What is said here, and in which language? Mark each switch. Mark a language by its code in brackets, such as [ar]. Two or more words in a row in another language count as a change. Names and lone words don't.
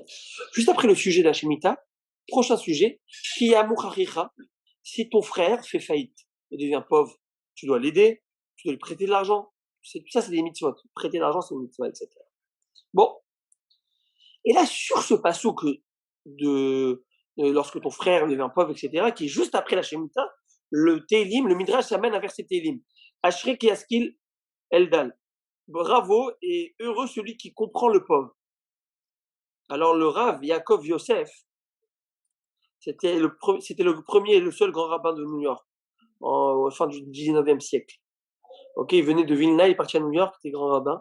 [fr] Juste après le sujet de la Shemitah, prochain sujet, si ton frère fait faillite et devient pauvre, tu dois l'aider, tu dois lui prêter de l'argent. Tout ça, c'est des mitzvot. Prêter de l'argent, c'est des mitzvot, etc. Bon. Et là, sur ce passouk lorsque ton frère devient pauvre, etc., qui est juste après la Shemitah, le Télim, le Midrash s'amène à verset Télim. [he] אשרי כי ישכיל אל דל. [fr] Bravo et heureux celui qui comprend le pauvre. Alors le Rav Yaakov Yosef, C'était le premier et le seul grand rabbin de New York, en fin du 19e siècle. Ok, il venait de Vilna, il est parti à New York, il était grand rabbin.